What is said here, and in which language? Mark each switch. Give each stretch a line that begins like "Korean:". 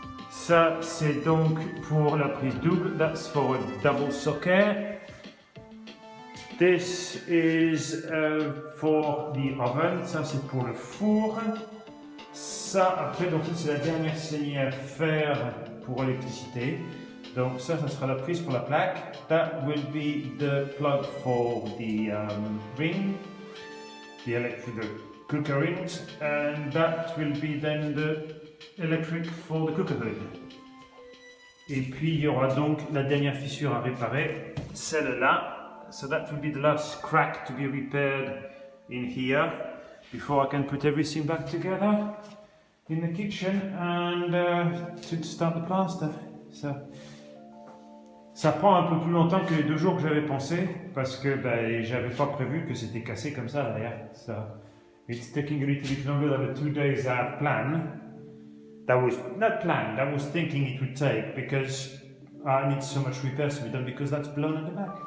French: Ça c'est donc pour la prise double,
English: that's for a double socket. This is for the oven,
French: ça c'est pour le four. Ça après, donc ça c'est la dernière saignée à faire pour l'électricité. Donc ça sera la prise pour la plaque.
English: That will be the plug for the ring, the cooker rings, and that will be then the electric for the cooker hood.
French: Et puis il y aura donc la dernière fissure à réparer, celle-là.
English: So that will be the last crack to be repaired in here before I can put everything back together in the kitchen and to start the plaster.
French: Ça prend un peu plus longtemps que les 2 jours que j'avais pensé parce que j'avais pas prévu que c'était cassé comme ça derrière.
English: So it's taking a little bit longer than the 2 days plan. That was not planned. I was thinking it would take because I need so much repairs to be done because that's blown at the back.